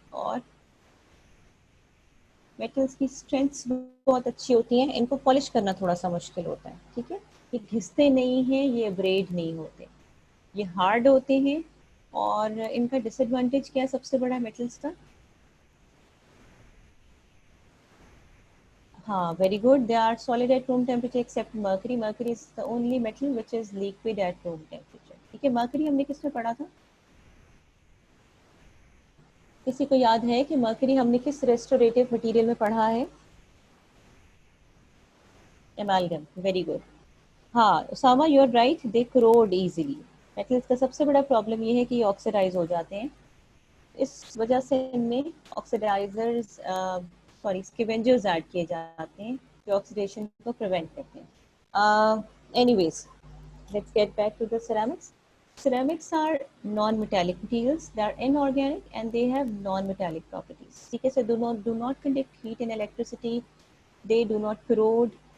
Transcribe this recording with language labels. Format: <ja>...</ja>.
<ur>اور میٹلس کی اسٹرینتھس بہت اچھی ہوتی ہیں. ان کو پالش کرنا تھوڑا سا مشکل ہوتا ہے. ٹھیک ہے. یہ گھستے نہیں ہیں، یہ ابریڈ نہیں ہوتے، یہ ہارڈ ہوتے ہیں. اور ان کا ڈس ایڈوانٹیج کیا ہے سب سے بڑا میٹلس کا؟</ur> <en>ہاں very good. They are solid at room temperature except mercury. Mercury is the only metal which is liquid at room temperature.</en> <ur>ٹھیک ہے. مرکری ہم نے کس میں پڑھا تھا؟ کسی کو یاد ہے کہ مرکری ہم نے کس ریسٹوریٹیو مٹیریل میں پڑھا ہے؟ ایمالگم.</ur> <en>Very good. ہاں Osama you are right, they corrode easily.</en> <ur>Metals کا سب سے بڑا پرابلم یہ ہے کہ یہ آکسیڈائز ہو جاتے ہیں. اس وجہ سے ان میں آکسیڈائزرز سوری اسکیونجرز ایڈ کیے جاتے ہیں جو آکسیڈیشن کو پریونٹ کرتے ہیں.</ur> <en>Anyways let's get back to the ceramics. Ceramics are non-metallic materials. They are inorganic and they have non-metallic properties.</en> <ur>ٹھیک ہے.</ur> <en>So do not conduct heat and electricity. They do not corrode.</en>